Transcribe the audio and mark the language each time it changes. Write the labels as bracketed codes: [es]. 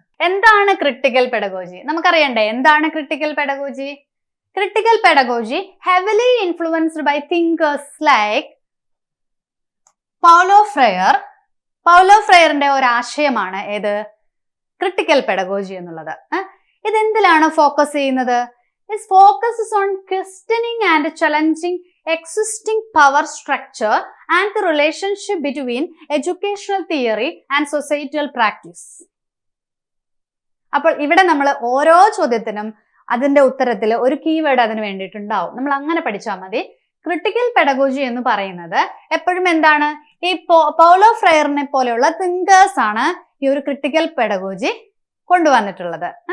[ml] എന്താണ് critical pedagogy? നമുക്കറിയണ്ടേ എന്താണ് critical pedagogy? [en] Critical pedagogy heavily influenced by thinkers like Paulo Freire. [ml] Paulo ഫ്രെയറിന്റെ ഒരു ആശയമാണ് ഏത് ക്രിട്ടിക്കൽ പെഡഗോജി എന്നുള്ളത്. ഇതെന്തിലാണ് ഫോക്കസ് ചെയ്യുന്നത്? [en] It focuses on questioning and challenging existing power structure and the relationship between educational theory and societal practice. [ml] അപ്പോൾ ഇവിടെ നമ്മൾ ഓരോ ചോദ്യത്തിനും അതിന്റെ ഉത്തരത്തിൽ ഒരു കീവേഡ് അതിന് വേണ്ടിയിട്ടുണ്ടാവും. നമ്മൾ അങ്ങനെ പഠിച്ചാൽ മതി. ക്രിട്ടിക്കൽ പെഡഗോജി എന്ന് പറയുന്നത് എപ്പോഴും എന്താണ്? ഈ പൗലോ ഫ്രെയറിനെ പോലെയുള്ള തിങ്കേഴ്സ് ആണ് ഈ ഒരു ക്രിട്ടിക്കൽ പെഡഗോജി കൊണ്ടുവന്നിട്ടുള്ളത്.